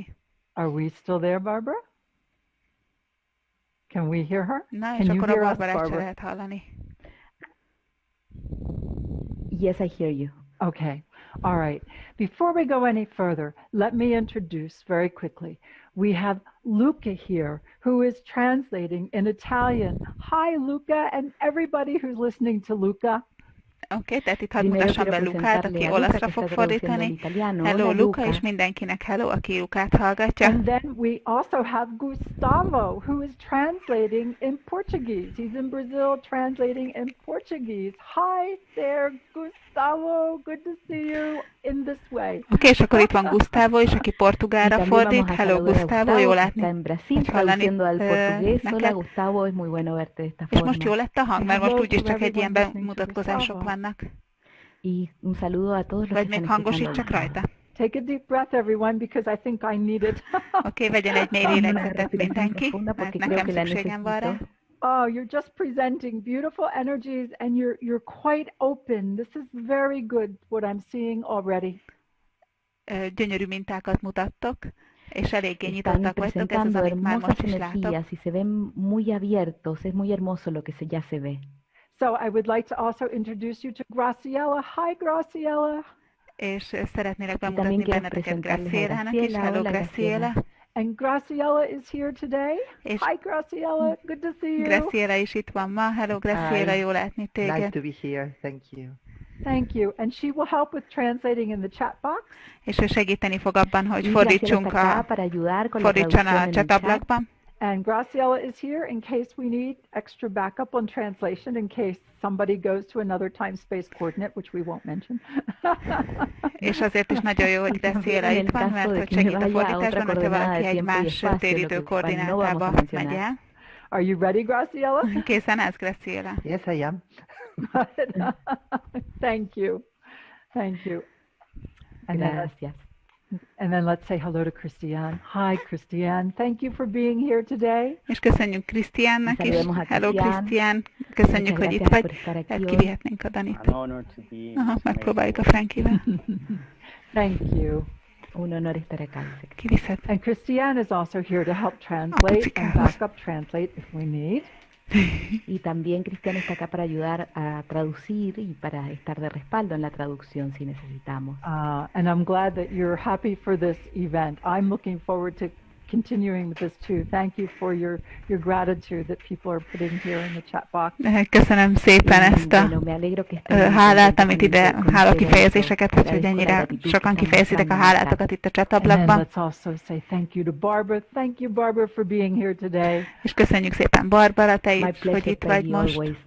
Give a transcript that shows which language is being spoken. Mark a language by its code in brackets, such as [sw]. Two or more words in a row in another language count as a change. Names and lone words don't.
[en] Are we still there, Barbara? Can we hear her? [hu] Na, és akkor a Barbarát se lehet hallani. [en] Yes, I hear you. Okay. All right. Before we go any further, let me introduce very quickly. We have Luca here, who is translating in Italian. Hi, Luca, and everybody who's listening to Luca. [hu] Oké, tehát itt hadd mutassam be Lukát, aki olaszra fog fordítani. Hello, Luca, és mindenkinek hello, aki Lukát hallgatja. [en] And then we also have Gustavo, who is translating in Portuguese. He's in Brazil translating in Portuguese. Hi there, Gustavo. Good to see you in this way. [hu] Oké, és akkor itt van Gustavo is, aki portugálra fordít. Hello, Gustavo, jól látni. Hallani neked. És most jól lett a hang, mert most úgyis csak egy ilyen bemutatkozások vannak. Vagy még hangosítsak rajta? [en] Take a deep breath, everyone, because I think I need it. [hu] Oké, vegyen egy mély lélegzetet mindenki, mert nekem szükségem van rá. [en] Oh, you're just presenting beautiful energies and you're quite open. This is very good what I'm seeing already. [hu] Gyönyörű mintákat mutattok, és eléggé nyitottak vagytok, ez az, amit már most is látok. [es] Y se ven muy abiertos, es muy hermoso lo que ya se ve. [en] So I would like to also introduce you to Graciela. Hi, Graciela. [hu] És szeretnélek bemutatni benneteket Gracielának is. Hello, Graciela. [en] And Graciela is here today. Hi, Graciela. Good to see you. [hu] Graciela is itt van ma. Hello, Graciela. Jó látni téged. [en] Nice to be here. Thank you. Thank you. And she will help with translating in the chat box. [hu] És ő segíteni fog abban, hogy fordítson a csatablakban. [en] And Graciela is here in case we need extra backup on translation, in case somebody goes to another time-space coordinate, which we won't mention. [hu] És azért is nagyon jó, hogy Graciela itt van, mert hogy segít a fordításban, hogyha valaki egy más téridő koordinátába megy el. [en] Are you ready, Graciela? [hu] Készen állsz, Graciela? [en] Yes, I am. Thank you. Thank you. And then let's say hello to Christiane. Hi, Christiane. Thank you for being here today. [hu] És köszönjük Christiánnak is. Hello, Christian. Köszönjük, hogy itt vagy. Tehát kivihetnénk a Danit. Aha, megpróbáljuk a Frankivel. [en] Thank you. [es] Un honor estar acá. [en] And Christiane is also here to help translate and backup translate if we need. [es] Y también Cristian está acá para ayudar a traducir y para estar de respaldo en la traducción si necesitamos. [en] And I'm glad that you're happy for this event. I'm looking forward to continuing with this too. Thank you for your gratitude that people are putting here in the chat box. [hu] Köszönöm szépen ezt a hálát, amit ide, hálakifejezéseket, hogy ennyire sokan kifejezitek a hálátokat itt a csatablakban. [en] Let's also say thank you to Barbara. Thank you, Barbara, for being here today. [hu] És köszönjük szépen, Barbara, te is, hogy itt vagy most.